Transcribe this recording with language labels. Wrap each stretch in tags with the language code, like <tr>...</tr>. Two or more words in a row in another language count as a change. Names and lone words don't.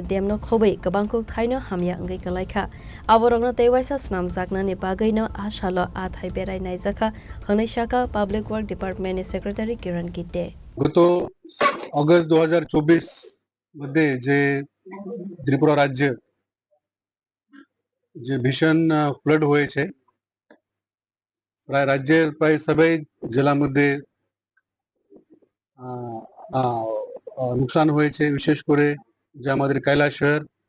<trp>Demno Khobwi Kabangkuk Thaino Hamya Ngai Kalaikha Aborogno Tewaisa Snamjaknani Bagaino Ashalo Athai Berai Naikha Hanishaka Public Work Department Secretary Kiran Gitte.</trp> <bn>গত অগস্ট 2024 মধ্যে যে ত্রিপুরা রাজ্যে যে ভীষণ ফ্লাড হয়েছে প্রায় রাজ্যের প্রায় সবাই জেলার মধ্যে নুকসান হয়েছে বিশেষ করে যে আমাদের কৈলাস শহর</bn>